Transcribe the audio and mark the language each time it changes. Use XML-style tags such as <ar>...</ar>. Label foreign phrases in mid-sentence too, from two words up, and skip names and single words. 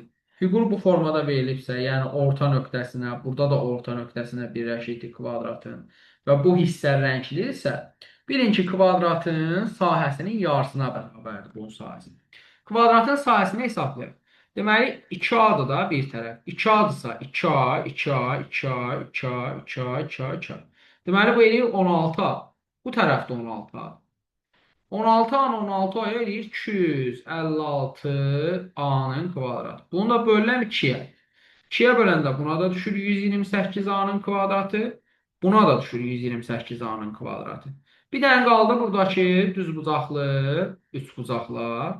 <az>Fiqur bu formada verilibsə, yəni orta nöqtəsinə, burada da orta nöqtəsinə birləşikdir kvadratın və bu hissə rənglidirsə, bilin ki, kvadratın sahəsinin yarısına bərabərdir bunun sahəsi. Kvadratın sahəsini hesablayaq. Deməli, 2A-dır da bir tərəf. 2A-dırsa 2A, 2A, 2A, 2A, 2A, 2A, 2A. Deməli, bu eləyir 16A. Bu tərəfdə 16A. 16A-nı 16A-ya eləyir 256 A-nın kvadratı. Bunu da bölürəm 2-yə. 2-yə böləndə buna da düşür 128 A-nın kvadratı. Buna da düşür 128 A-nın kvadratı. Bir dənə qaldı buradakı düzbucaqlı, üçbucaqlar.</az>